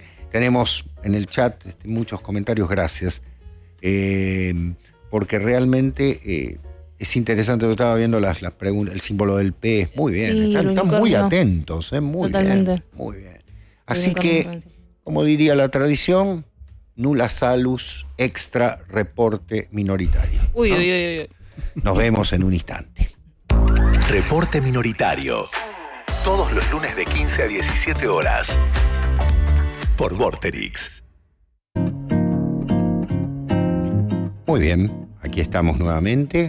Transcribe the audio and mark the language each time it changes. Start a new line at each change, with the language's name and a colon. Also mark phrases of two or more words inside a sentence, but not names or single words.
Spanish: Tenemos en el chat muchos comentarios, gracias. Porque realmente es interesante. Yo estaba viendo las preguntas, el símbolo del pez. Muy bien, Sí, están muy atentos, muy Totalmente. bien. Muy bien. Así que, como diría la tradición,
Latin: nulla salus,
Spanish: extra reporte minoritario. Uy. Nos vemos en un instante. Reporte Minoritario. Todos los lunes de 15 a 17 horas. Por Vorterix. Muy bien, aquí estamos nuevamente.